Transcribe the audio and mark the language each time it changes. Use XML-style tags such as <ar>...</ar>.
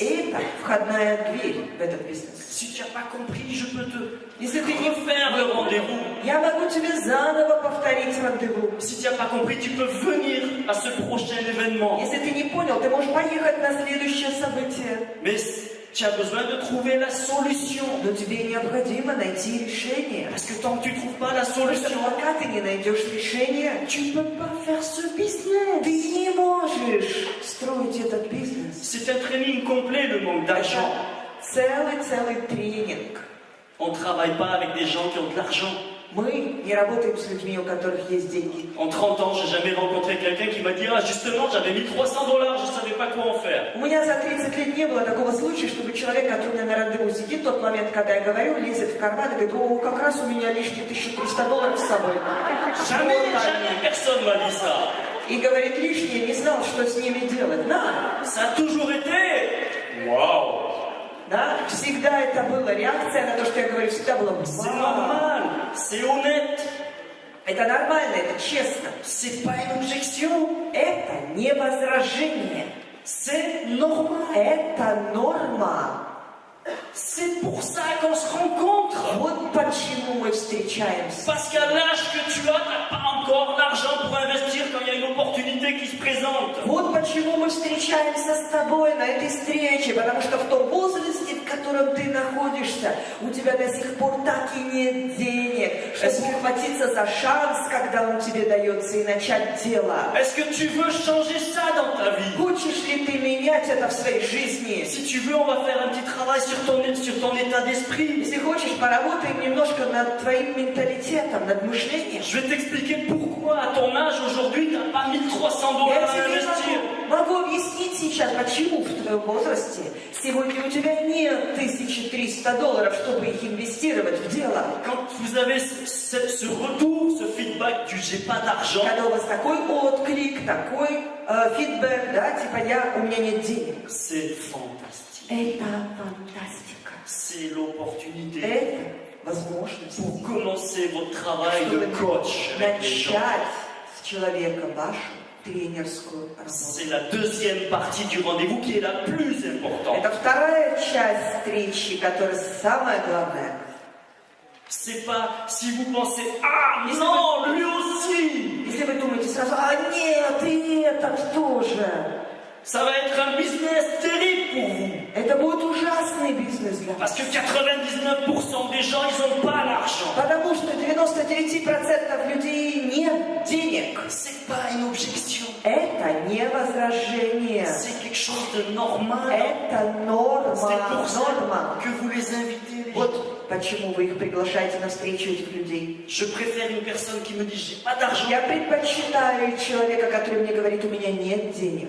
<ru>И это входная дверь в этот бизнес.</ru> <fr>Si tu n'as pas compris, je peux te</fr> <ru>Если ты не</ru> <fr>refaire le rendez-vous.</fr> <ru>Я могу тебе заново повторить рандеву.</ru> <fr>Si tu n'as pas compris, tu peux venir à ce prochain événement.</fr> <ru>Если ты не понял, ты можешь поехать на следующее событие.</ru> <fr>Mais tu as besoin de trouver la solution.</fr> <ru>Но тебе необходимо найти решение.</ru> <fr>Parce que tant que tu ne trouves pas la</fr> <ru>Потому что</ru> <fr>solution,</fr> <ru>пока ты не найдешь решение,</ru> <fr>tu ne peux pas faire ce business.</fr> <ru>ты не можешь строить этот бизнес.</ru> <fr>C'est un training complet, le manque d'argent.</fr> <ru>Целый тренинг.</ru> <fr>On ne travaille pas avec des gens qui ont de l'argent.</fr> <ru>Мы не работаем с людьми, у которых есть деньги.</ru> <fr>En 30 ans, j'ai jamais rencontré quelqu'un qui m'a dit ah justement j'avais mis 300 dollars, je savais pas quoi en faire.</fr> <ru>У меня за 30 лет не было такого случая, чтобы человек, который у меня на рандеву сидит, в тот момент, когда я говорю, лезет в карман и говорит, о, как раз у меня лишние $1300 с собой.</ru> <fr>Jamais personne m'a dit ça.</fr> <ru>И говорит, лишнее, не знал, что с ними делать. Да,</ru> <fr>Ça a toujours été waouh.</fr> <ru>да, всегда это было. Реакция на то, что я говорю, всегда была</ru> <fr>C'est</fr> <ru>«Вау».</ru> <fr>normal, c'est honnête,</fr> <ru>Это нормально, это честно.</ru> <fr>c'est pas une objection,</fr> <ru>Это не возражение.</ru> <fr>c'est normal.</fr> <ru>Это норма.</ru> <fr>C'est pour ça qu'on se rencontre.</fr> <ru>Вот почему мы встречаемся.</ru> <fr>Parce qu'à l'âge que tu as, tu n'as pas encore l'argent pour investir quand il y a une opportunité qui se présente.</fr> <ru>Вот почему мы встречаемся с тобой на этой встрече, потому что в том возрасте, в котором ты находишься, у тебя до сих пор так и нет денег, чтобы ухватиться за шанс, когда он тебе дается, и начать дело.</ru> <fr>Est-ce que tu veux changer ça dans ta vie?</fr> <ru>Хочешь ли ты менять это в своей жизни?</ru> <fr>Si tu veux, on va faire un petit travail sur ton état d'esprit.</fr> <ru>Если хочешь, поработаем немножко над твоим менталитетом, над мышлением.</ru> <fr>Je vais t'expliquer pourquoi à ton âge aujourd'hui, tu n'as pas 1300</fr> <ru>Я</ru> <fr>dollars à</fr> <ru>тебе</ru> <fr>investir.</fr> <ru>могу объяснить сейчас, почему в твоем возрасте сегодня у тебя нет $1300, чтобы их инвестировать в дело.</ru> <fr>Quand vous avez ce retour, ce feedback du j'ai pas d'argent,</fr> <ru>Когда у вас такой отклик, такой фидбэк, да, типа у меня нет денег.</ru> <fr>c'est fantastique.</fr> <ru>Это фантастика.</ru> <fr>C'est l'opportunité</fr> <ru>Это возможность,</ru> <fr>pour commencer votre travail de</fr> <ru>чтобы</ru> <fr>coach avec les gens.</fr> <ru>начать с человека вашу тренерскую работу.</ru> <fr>C'est la deuxième partie du rendez-vous qui est la plus importante.</fr> <ru>Это вторая часть встречи, которая самая главная.</ru> <fr>C'est pas si vous pensez ah non lui aussi,</fr> <ru>Если вы думаете сразу, а нет, и этот тоже.</ru> <fr>ça va être un business terrible pour vous.</fr> <ru>Это будет ужасный бизнес для вас.</ru> <fr>Parce que 99% des gens, ils n'ont pas l'argent.</fr> <ru>Потому что 99% людей нет денег.</ru> <fr>C'est pas une objection.</fr> <ru>Это не возражение.</ru> <fr>C'est quelque chose de normal.</fr> <ru>Это норма.</ru> <fr>C'est pour ça</fr> <ru>Норма.</ru> <fr>que vous les invitez. Les gens.</fr> <ru>Вот почему вы их приглашаете на встречу, этих людей.</ru> <fr>Je préfère une personne qui me dit j'ai pas d'argent</fr> <ru>Я предпочитаю человека, который мне говорит, у меня нет денег,</ru>